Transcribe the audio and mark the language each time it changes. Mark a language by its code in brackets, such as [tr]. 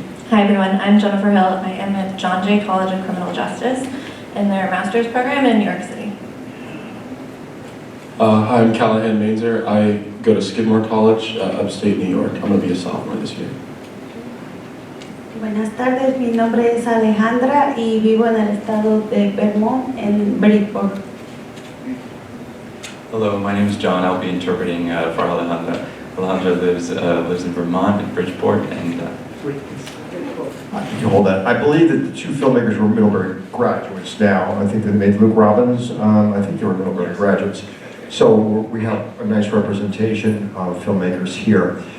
[en] Hi everyone, I'm Jennifer Hill. I am at John Jay College of Criminal Justice in their master's program in New York City. Hi, I'm Callahan Mainzer. I go to Skidmore College, upstate New York. I'm going to be a sophomore this year. [es] Buenas tardes, mi nombre es Alejandra y vivo en el estado de Vermont, en Bridgeport. [en] Hello, my name is John. I'll be interpreting for Alejandra. Alejandra lives in Vermont, in Bridgeport, and You can hold that. I believe that the two filmmakers were Middlebury graduates now. I think they made Luke Robbins. I think they were Middlebury graduates. So we have a nice representation of filmmakers here.